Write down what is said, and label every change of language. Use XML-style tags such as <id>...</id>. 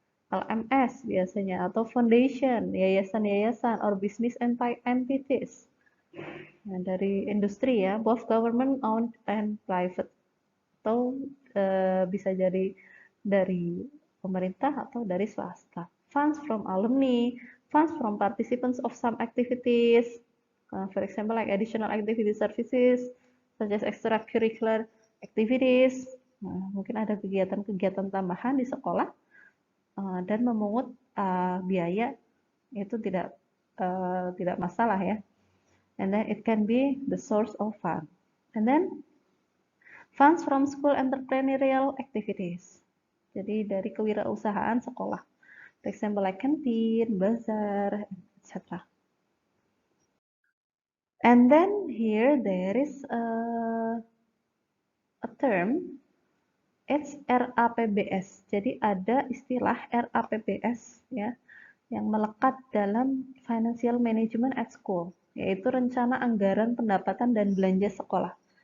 <en>LMS biasanya atau foundation, yayasan-yayasan or business entities.</en> <id>Nah, dari industri ya,</id> <en>both government owned and private.</en> <id>Atau bisa jadi dari pemerintah atau dari swasta.</id> <en>Funds from alumni, funds from participants of some activities, for example like additional activity services, such as extracurricular activities.</en> <id>Nah, mungkin ada kegiatan-kegiatan tambahan di sekolah dan memungut biaya itu tidak masalah ya.</id> <en>And then it can be the source of fund. And then funds from school entrepreneurial activities.</en> <id>Jadi dari kewirausahaan sekolah.</id> <en>For example like canteen, bazaar, etc. And then here there is a term, it's RAPBS.</en> <id>Jadi ada istilah RAPBS ya yang melekat dalam</id> <en>financial management at school,</en> <id>yaitu rencana anggaran pendapatan dan belanja sekolah.</id>